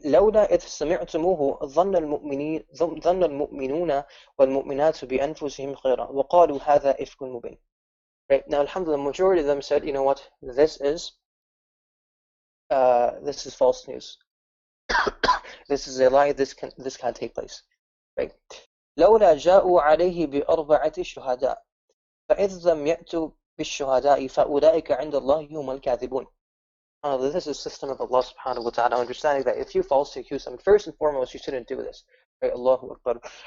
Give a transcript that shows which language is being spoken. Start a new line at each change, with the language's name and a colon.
Arabic: لَوْلَا إِذْ سَمِعْتُمُوهُ ظَنَّ الْمُؤْمِنُونَ وَالْمُؤْمِنَاتُ بِأَنفُسِهِمْ خَيْرًا وَقَالُوا هَذَا إِفْكٌ مُبِينٌ.
English: Right, now, alhamdulillah, the majority of them said, you know what, this is false news. This is a lie. This can't take place. Right?
Arabic: لولا جاءوا عليه بأربعة شهداء فإذ لم يأتوا بالشهداء فأولئك عند الله هم الكاذبون.
English: This is the system of Allah subhanahu wa ta'ala, understanding that if you falsely accuse someone, first and foremost, you shouldn't do this. Right? Allahu Akbar.